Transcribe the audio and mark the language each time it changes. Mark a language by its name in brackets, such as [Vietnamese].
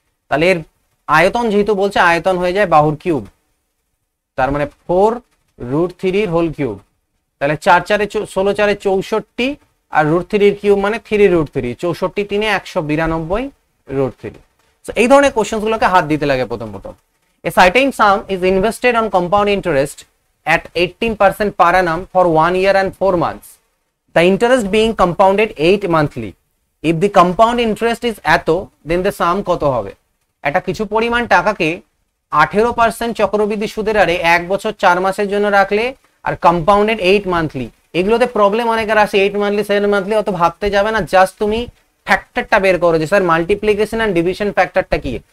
[Bangla] তাহলে এর আয়তন যেহেতু বলছে, আয়তন হয়ে যায় বাহুর কিউব, তার মানে 4√3 হোল কিউব। তাহলে 4 4 16 4 64, আর √3 কিউব মানে 3√3, 64 3 192√3। তো এই ধরনের কোশ্চেন গুলোকে হাত দিতে লাগে প্রথম। [English] A certain sum is invested on compound interest at 18% per annum for 1 year and 4 months. The interest being compounded 8 monthly. If the compound interest is এত, then the sum [Bangla] কত হবে? একটা কিছু পরিমাণ টাকাকে 18% চক্রবৃদ্ধি সুদের হারে 1 বছর 4 মাসের জন্য রাখলে, আর কম্পাউন্ডেড 8 মান্থলি। এগুলোতে প্রবলেম অনেকের আসে, 8 মান্থলি 7 মান্থলি অত ভাবতে যাবে না, জাস্ট তুমি ফ্যাক্টরটা বের করো যে স্যার মাল্টিপ্লিকেশন এন্ড ডিভিশন ফ্যাক্টরটা কি।